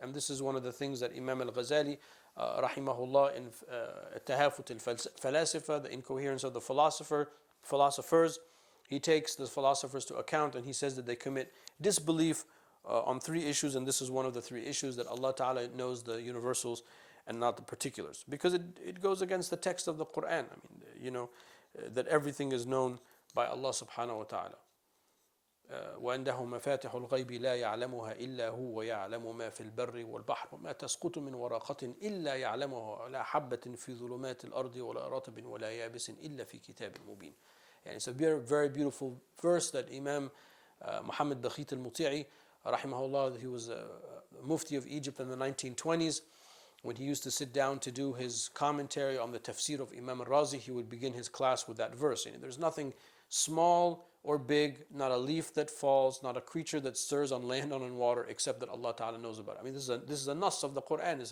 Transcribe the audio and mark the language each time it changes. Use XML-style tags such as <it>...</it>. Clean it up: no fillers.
<en>And this is one of the things that Imam al-Ghazali, rahimahullah, in Tahafut al-Falasifa, the incoherence of the philosophers, he takes the philosophers to account, and he says that they commit disbelief on three issues, and this is one of the three issues, that Allah Ta'ala knows the universals and not the particulars. Because it goes against the text of the Quran. That everything is known by Allah Subhanahu wa Ta'ala.</en> <ar>وعنده مفاتح الغيب لا يعلمها إلا هو ويعلم ما في البر والبحر وما تسقط من ورقة إلا يعلمها ولا حبة في ظلمات الأرض ولا رطب ولا يابس إلا في كتاب مبين.</ar> <en>And it's a very, very beautiful verse that Imam Muhammad Bakhit al-Muti'i, rahimahullah, he was a mufti of Egypt in the 1920s. When he used to sit down to do his commentary on the tafsir of Imam al-Razi, he would begin his class with that verse. And there's nothing small or big, not a leaf that falls, not a creature that stirs on land or on water, except that Allah Ta'ala knows about it. This is a nas of the Quran.</en>